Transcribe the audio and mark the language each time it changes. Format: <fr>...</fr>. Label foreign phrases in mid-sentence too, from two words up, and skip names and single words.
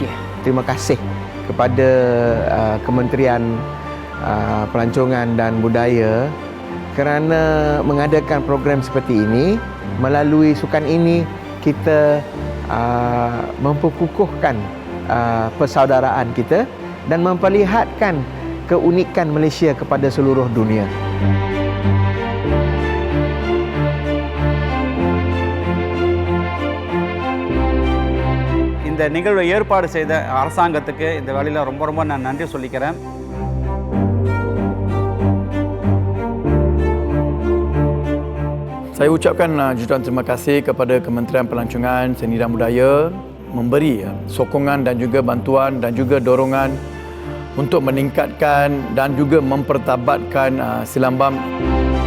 <ms>Terima kasih kepada Kementerian Pelancongan dan Budaya kerana mengadakan program seperti ini. Melalui sukan ini kita memperkukuhkan persaudaraan kita dan memperlihatkan keunikan Malaysia kepada seluruh dunia.</ms> <ta>இந்த நிகழ்வை ஏற்பாடு செய்த அரசாங்கத்துக்கு இந்த வேளையில் ரொம்ப நான் நன்றி சொல்லிக்கிறேன்.</ta> <ms>Saya ucapkan jutaan terima kasih kepada Kementerian Pelancongan, Seni dan Budaya memberi sokongan dan juga bantuan dan juga dorongan untuk meningkatkan dan juga mempertabatkan silambam</ms>